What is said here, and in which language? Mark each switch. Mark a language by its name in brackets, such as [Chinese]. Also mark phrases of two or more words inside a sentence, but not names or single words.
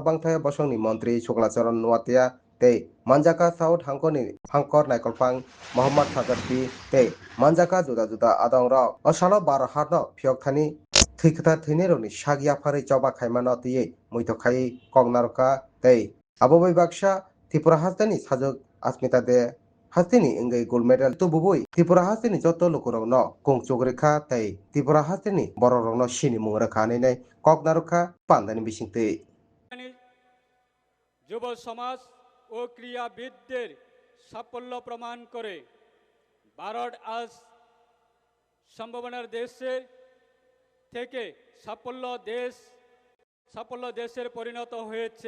[Kok Borok] bangthaya bosongni mantri Chuklacharan Nuatia tei manjaka South Hangkoni Hangkor Naikolpang Mohammad Sagarpi tei manjaka juda juda adong rok o shalo Barat hatno phiyokthani thikta thini shagya phari choba khaimano tiye muitokhai kognaroka tei abobai baksa Tripura hastani sajok Asmita de hastini ingay [English] gold medal [Kok Borok] tububui Tripura hastini joto lukurokno kongchuk rekha tei Tripura hastini borokrokno sini mung rekha nei koknarokha pandani bisingtwi [Bangla] যুব সমাজ ও ক্রীড়াবিদদের সাফল্য প্রমাণ করে ভারত আজ সম্ভাবনার দেশের থেকে সাফল্য দেশের পরিণত হয়েছে।